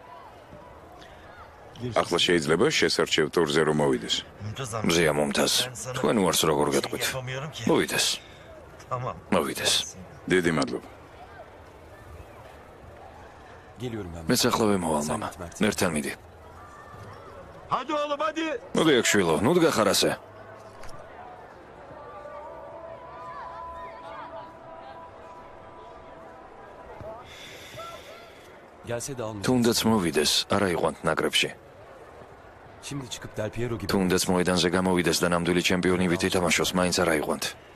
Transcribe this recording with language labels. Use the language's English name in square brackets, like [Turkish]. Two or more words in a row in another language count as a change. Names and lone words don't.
[Georgian] ახლა შეიძლება შესარჩევ ტურზე რომ მოვიდეს. მზია მომთას. თქვენ უარს როგორ გეტყვით? მოვიდეს. მოვიდეს. დიდი მადლობა. მეც ახლავე მოვალ, მამა. ერთთან მიდი. [Turkish] Hadi oğlum hadi. [Georgian] მოდი აქ შვილო, ნუ დგახარ ასე. თუნდაც მოვიდეს, არა იყვანთ ნაკრებში. თუნდაც მოედანზე გამოვიდეს და ნამდვილი ჩემპიონი ვით ითამაშოს, მაინც არა იყვანთ.